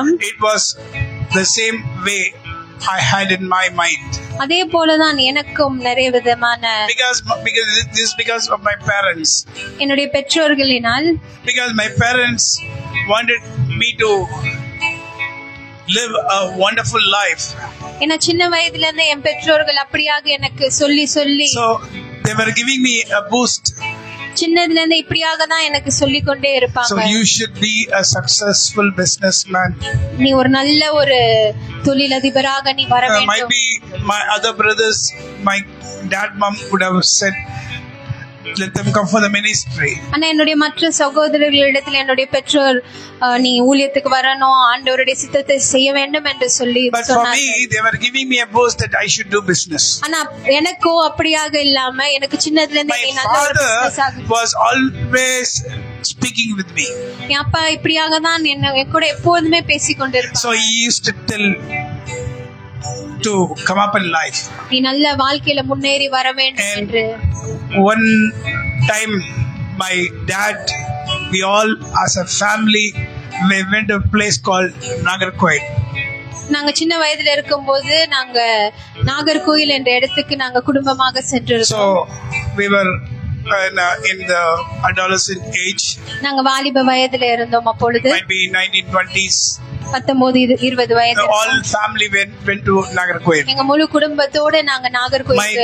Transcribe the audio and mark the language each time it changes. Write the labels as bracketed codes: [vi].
[en] It was the same way I had in my mind. [ta] அதே போலதான் எனக்கும் நிறைய விதமான [en] because of my parents. [ta] என்னுடைய பெற்றோர்களினால். [en] Because my parents wanted me to live a wonderful life. [ta] ஏன்னா சின்ன வயதுல இருந்து என் பெற்றோர்கள் அப்படியாக எனக்கு சொல்லி [en] So they were giving me a boost. [ta] சின்னதுல இருந்து இப்படியாக தான் எனக்கு சொல்லி கொண்டே இருப்பாங்க. [en] So you should be a successful businessman. [ta] நீ ஒரு நல்ல ஒரு தொழிலதிபராக நீ வர வேண்டும். [en] Might be my other brothers, my dad, mom would have said, let them come for the ministry. [ta] ஆனா என்னுடைய மற்ற சகோதரர்களிடத்தில் என்னுடைய பெற்றோர் நீ ஊழியத்துக்கு வரணும், ஆண்டவருடைய சித்தத்தை செய்ய வேண்டும் என்று சொல்லி [en] But for me they were giving me a boost that I should do business. [ta] ஆனா எனக்கோ அப்படியாக இல்லாம எனக்கு சின்னதுல இருந்தே நீ நல்ல ஒரு business ஆகு. [en] My father was always speaking with me. [ta] என் அப்பா இப்படியாக தான் என் கூட எப்போதுமே பேசிக்கொண்டிருப்பார். [en] So he used to tell to come up in life. [ta] நீ நல்ல வாழ்க்கையில முன்னேறி வர வேண்டும் என்று. [en] One time my dad, we all as a family, we went to a place called Nagarkoil. [ta] நாங்க சின்ன வயதுல இருக்கும்போது நாங்க நாகர்கோயில் என்ற இடத்துக்கு நாங்க குடும்பமாக சென்றிருந்தோம். [en] So we were in the adolescent age. [ta] நாங்க வாலிப வயதுல இருந்தோம் அப்பொழுது. [en] Might be 1920s. [ta] 19-20 வயது. [en] All family went to Nagarkoil. [ta] எங்க முழு குடும்பத்தோட நாங்க நாகர்கோயிலுக்கு